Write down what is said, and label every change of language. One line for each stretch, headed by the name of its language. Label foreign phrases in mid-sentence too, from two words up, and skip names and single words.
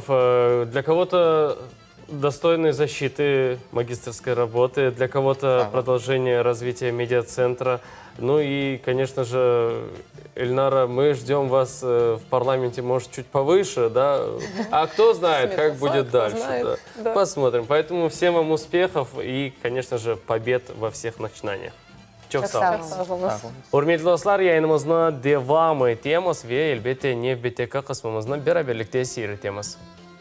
Russian: Для кого-то достойной защиты магистерской работы, для кого-то продолжения развития медиацентра. Ну и, конечно же, Эльнара, мы ждем вас в парламенте, может, чуть повыше, да? А кто знает, как будет дальше. Да. Посмотрим. Поэтому всем вам успехов и, конечно же, побед во всех начинаниях.
Crimean Tatar: Çok sağ olun. Hürmetli dostlar, yayınımızın devamı etemiz ve elbette Nef BTK kısmımızın beraberlikte seyretemiz.